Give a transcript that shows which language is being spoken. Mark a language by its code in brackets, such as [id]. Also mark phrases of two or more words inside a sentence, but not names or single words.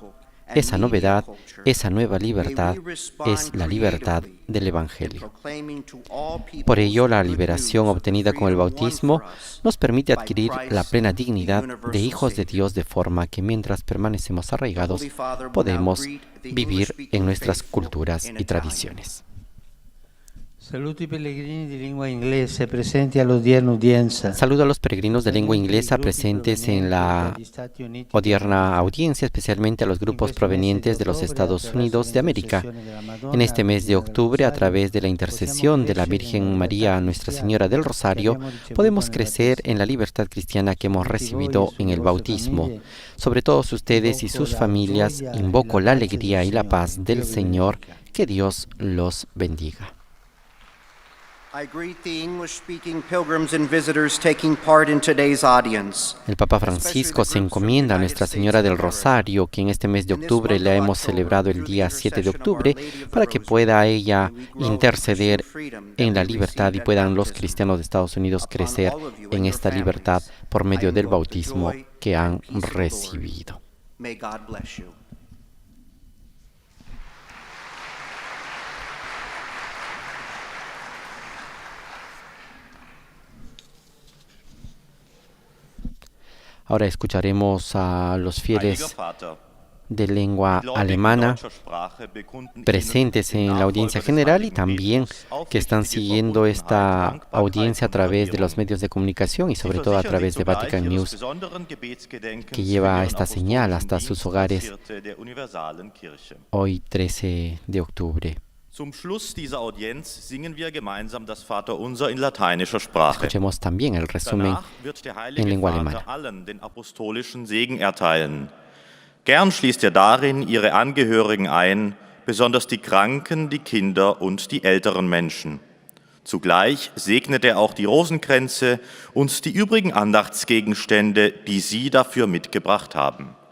[es] Esa novedad, esa nueva libertad, es la libertad del Evangelio. Por ello, la liberación obtenida con el bautismo nos permite adquirir la plena dignidad de hijos de Dios, de forma que mientras permanecemos arraigados, podemos vivir en nuestras culturas y tradiciones. [it] Saluto i pellegrini di lingua inglese presenti all'odierna udienza. [es] Saludo a los peregrinos de lengua inglesa presentes en la odierna audiencia, especialmente a los grupos provenientes de los Estados Unidos de América. En este mes de octubre, a través de la intercesión de la Virgen María, Nuestra Señora del Rosario, podemos crecer en la libertad cristiana que hemos recibido en el bautismo. Sobre todos ustedes y sus familias, invoco la alegría y la paz del Señor. Que Dios los bendiga. [en] I greet the English-speaking pilgrims and visitors taking part in today's audience. [es] El Papa Francisco se encomienda a Nuestra Señora del Rosario, que en este mes de octubre la hemos celebrado el día 7 de octubre, para que pueda ella interceder en la libertad y puedan los cristianos de Estados Unidos crecer en esta libertad por medio del bautismo que han recibido. [en] May God bless you. [es] Ahora escucharemos a los fieles de lengua alemana presentes en la audiencia general y también que están siguiendo esta audiencia a través de los medios de comunicación y sobre todo a través de Vatican News, que lleva esta señal hasta sus hogares hoy 13 de octubre. [de] Zum Schluss dieser Audienz singen wir gemeinsam das Vaterunser in lateinischer Sprache. [es] Escuchemos también el resumen [de] Danach wird der [es] en [de] Heilige [es] lengua [de] Vater [es] alemana. [de] allen den apostolischen Segen erteilen. Gern schließt er darin ihre Angehörigen ein, besonders die Kranken, die Kinder und die älteren Menschen. Zugleich segnet er auch die Rosenkränze und die übrigen Andachtsgegenstände, die Sie dafür mitgebracht haben.